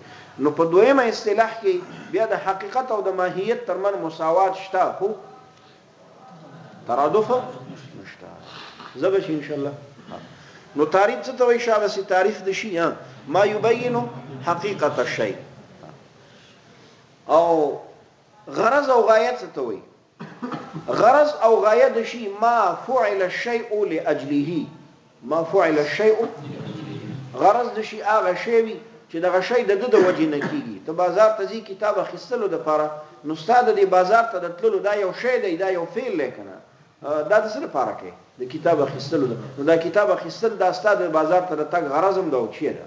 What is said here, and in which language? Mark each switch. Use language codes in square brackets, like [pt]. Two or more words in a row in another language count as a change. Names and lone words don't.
[ps] نو په دویمه اصطلاح کې بیا د حقیقت او د ماهیت ترمن مساوات شته خو ترادف نشته. زبش [ar] ان شاء الله. [ps] نو تعریف څه ته وایي؟ شابسي تعریف د شی [ar] ما یبین حقیقت الشیء. [ps] او غرض او غایت څه ته وایي؟ غرض او غایه د شی [ar] ما فعل الشیء لاجله. ما فعل الشیء [ps] غرض د شی هغه شی وي چې دغه شی د د وجې نه کیږي. ته بازار ته ځي کتاب اخیستلو دپاره، نو ستا د دې بازار ته د تللو دا یو شی دی، دا یو فعل دی که نه؟ دا د څه لپاره کوې؟ د کتاب اخیستلو ده. نو دا کتاب اخیستل دا ستا د بازار ته د تګ غرض هم ده او چیه ده؟